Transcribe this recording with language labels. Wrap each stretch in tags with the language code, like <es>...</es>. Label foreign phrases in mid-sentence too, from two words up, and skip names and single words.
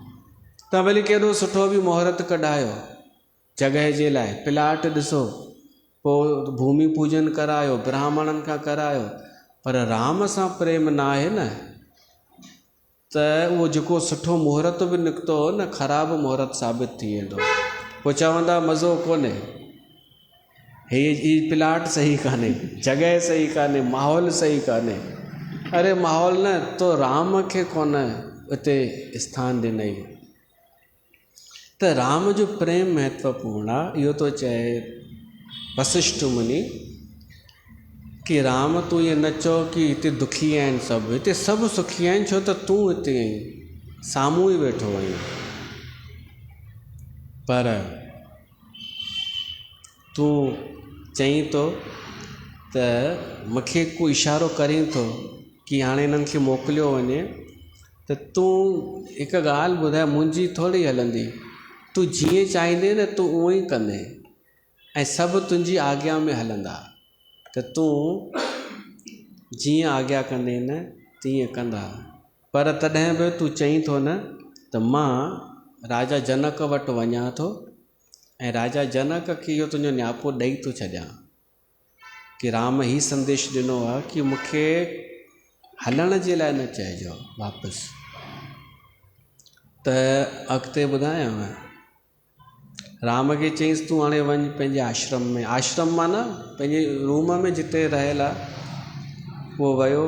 <sd>तव्हां भली केॾो सुठो बि मुहूर्त कढायो, जॻह जे लाइ प्लाट ॾिसो, पोइ भूमि पूजन करायो, ब्राह्मणनि खां करायो, पर राम सां प्रेम न आहे न, त उहो जेको सुठो मुहूर्त बि निकितो हो न, ख़राबु मुहूर्त साबित थी वेंदो। पोइ चवंदा मज़ो कोन्हे, ही प्लाट सही कान्हे, जॻह सही कान्हे, माहौल सही कान्हे। अरे माहौल न, तो राम खे कोन उते स्थान ॾिनई। त राम जो प्रेम महत्वपूर्ण आहे। इहो तो चए वशिष्ठ मुनि कि राम तूं इहे न चओ कि हिते दुखी आहिनि सभु, हिते सभु सुखी आहिनि, छो त तूं हिते साम्हूं ई वेठो आहीं। पर तूं चईं थो त मूंखे को इशारो करीं थो कि हाणे हिननि खे मोकिलियो वञे, त तूं हिकु ॻाल्हि ॿुधाए, मुंहिंजी थोरी हलंदी, तूं जीअं चाहींदे न तूं उहो ई कंदे, ऐं सभु तुंहिंजी आज्ञा में हलंदा। त तूं जीअं आज्ञा कंदे न तीअं कंदा। पर तॾहिं बि तूं चईं थो न त मां राजा जनक वटि वञा थो, ऐं राजा जनक खे इहो तुंहिंजो न्यापो ॾेई थो छॾियां कि राम ही संदेश ॾिनो आहे कि मूंखे हलण जे लाइ न चइजो वापसि। त अॻिते ॿुधायांव, राम खे चईंसि तूं हाणे वञ पंहिंजे आश्रम में, आश्रम मां न पंहिंजे रूम में जिते रहियल आहे, उहो वियो।</sd>